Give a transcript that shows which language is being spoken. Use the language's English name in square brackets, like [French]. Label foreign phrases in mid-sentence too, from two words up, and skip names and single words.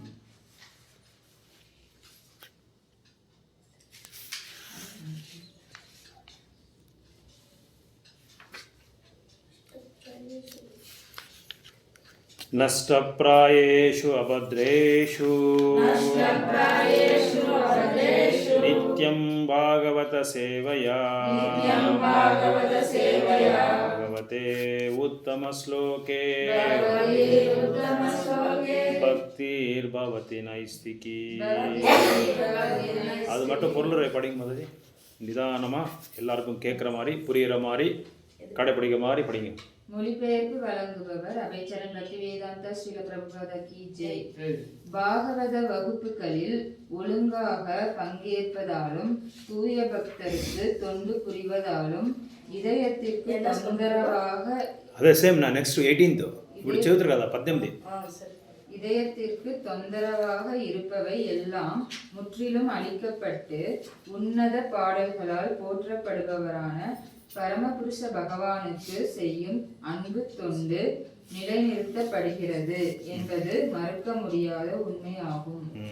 [Sanskrit] नष्टप्रायेषु अभद्रेषु नष्टप्रायेषु अभद्रेषु नित्यं भागवत सेवया नित्यं भागवतसेवया भगवते उत्तम श्लोके भगवते उत्तमश्लोके भक्तिर्भवति नैष्ठिकी [Tamil] அது மட்டும் பொருளுரை படிங்க மாதிரி நிதானமாக எல்லாருக்கும் கேட்குற மாதிரி புரிகிற மாதிரி கடைப்பிடிக்கிற மாதிரி படிங்க. மொழிபெயர்ப்பு வழங்குபவர் அபேச்சரன் பக்தி வேதாந்தா ஸ்ரீல பிரபுபாத [Hindi] की जय. [Tamil] பாகவத வகுப்புகளில் ஒழுங்காக பங்கேற்பதாலும் தூய பக்தருக்கு தொண்டு புரிவதாலும் இதயத்திற்கு தொந்தரவாக [Telugu] అదే సేమ్ నా నెక్స్ట్ 18th ఇప్పుడు చదువుతారు కదా 18 [Tamil] இதயத்திற்கு தொந்தரவாக இருப்பவை எல்லாம் முற்றிலும் அழிக்கப்பட்டு உன்னத பாடல்களால் போற்றப்படுபவரான பரமபுருஷ பகவானுக்கு செய்யும் அன்பு தொண்டு நிலைநிறுத்தப்படுகிறது என்பது மறுக்க முடியாத உண்மையாகும்.